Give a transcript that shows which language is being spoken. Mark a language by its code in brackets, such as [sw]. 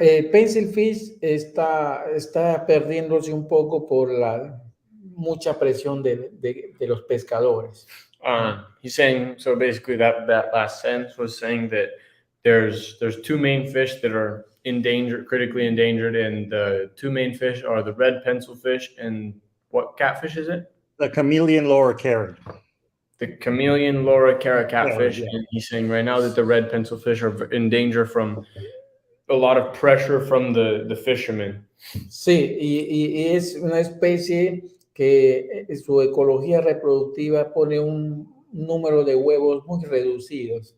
[es] Pencil fish está perdiéndose un poco por la mucha presión de los pescadores. [en] He's saying, so basically that last sentence was saying that there's two main fish that are critically endangered, and the two main fish are the red pencil fish and what catfish is it? The chameleon loricari. The chameleon loricari catfish. Yeah. And he's saying right now that the red pencil fish are in danger from a lot of pressure from the fishermen. [es] Sí, y es una especie que su ecología reproductiva pone un número de huevos muy reducidos.